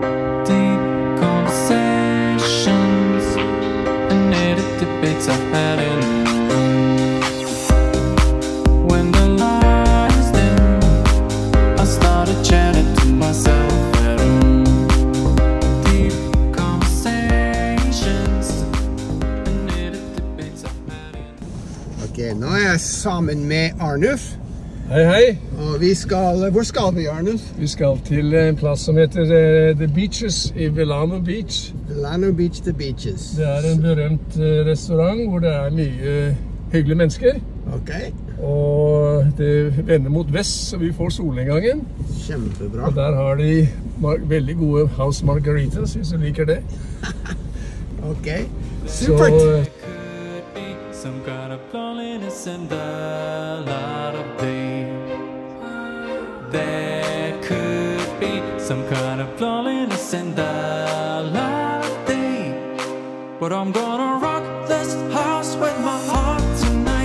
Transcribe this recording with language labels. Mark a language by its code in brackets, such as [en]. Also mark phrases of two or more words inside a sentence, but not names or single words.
[en] Deep conversations and needed debates I had in the room. When the lights dim, I started chatting to myself at home. Deep conversations and needed debates I had in the room. [no] Ok, nå er jeg sammen med Arnulf. Hei, hei. Og vi skal, hvor skal vi, Arnulf? Vi skal til en plass som heter The Beaches i Velano Beach. Velano Beach, The Beaches. Det er en berømt restaurant hvor det er mye hyggelige mennesker. Ok. Og det vender mot vest, så vi får solnedgangen. Kjempebra. Og der har de veldig gode [en] house margaritas, [no] hvis du liker det. Ok, supert. Så, [en] some kind of loneliness and a lot of day. There could be some kind of loneliness and a lot of day. But I'm gonna rock this house with my heart tonight.